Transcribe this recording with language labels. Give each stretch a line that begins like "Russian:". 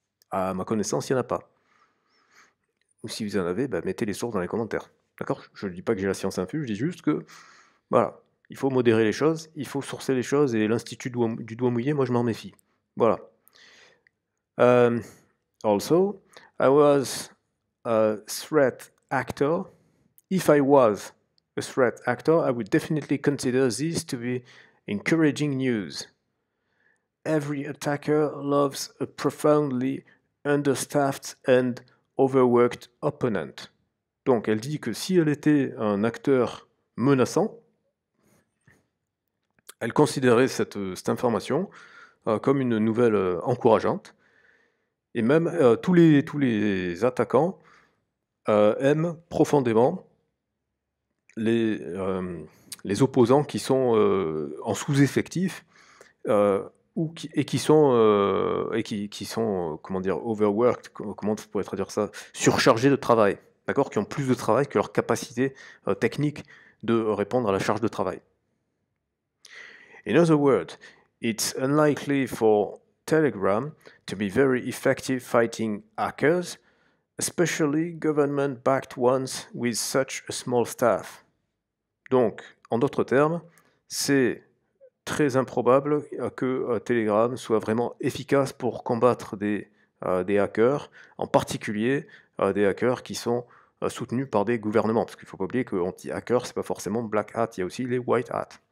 French: À ma connaissance, il n'y en a pas. Ou si vous en avez, mettez les sources dans les commentaires. D'accord? Je ne dis pas que j'ai la science infuse, je dis juste que, voilà, il faut modérer les choses, il faut sourcer les choses, et l'Institut du doigt mouillé, moi je m'en méfie. Voilà.
English: Also, I was a threat actor. If I was a threat actor, I would definitely consider this to be encouraging news. Every attacker loves a profoundly understaffed and overworked opponent.
French: Donc elle dit que si elle était un acteur menaçant, elle considérait cette information comme une nouvelle encourageante. Et même tous les attaquants aiment profondément les opposants qui sont en sous-effectif et qui sont comment dire, overworked, comment on pourrait traduire ça, surchargés de travail. d'accord, qui ont plus de travail que leur capacité technique de répondre à la charge de travail.
English: In other words, it's unlikely for Telegram to be very effective fighting hackers, especially government-backed ones with such a small staff.
French: Donc, en d'autres termes, c'est très improbable que Telegram soit vraiment efficace pour combattre des hackers, en particulier des hackers qui sont soutenus par des gouvernements. Parce qu'il ne faut pas oublier que anti-hacker, c'est pas forcément black hat, il y a aussi les white hat.